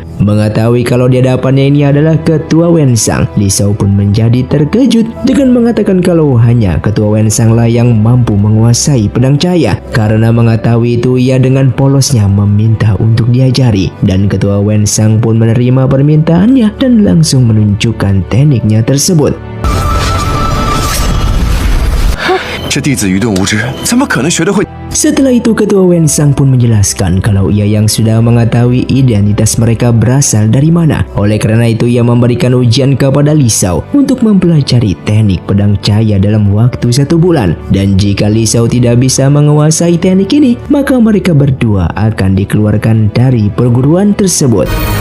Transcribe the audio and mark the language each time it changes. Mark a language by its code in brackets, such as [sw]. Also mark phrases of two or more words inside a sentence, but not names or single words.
[id] Mengetahui kalau di hadapannya ini adalah ketua Wen Sang, Li Xiao pun menjadi terkejut dengan mengatakan kalau hanya ketua Wen Sang lah yang mampu menguasai pedang cahaya. Karena mengetahui itu ia dengan polosnya meminta untuk diajari dan ketua Wen Sang pun menerima permintaannya dan langsung menunjukkan tekniknya tersebut. [zh] 这弟子愚钝无知，怎么可能学得会？ [id] Setelah itu ketua Wen Sang pun menjelaskan kalau ia yang sudah mengetahui identitas mereka berasal dari mana. Oleh karena itu ia memberikan ujian kepada Li Xiao untuk mempelajari teknik pedang cahaya dalam waktu 1 bulan. Dan jika Li Xiao tidak bisa menguasai teknik ini, maka mereka berdua akan dikeluarkan dari perguruan tersebut.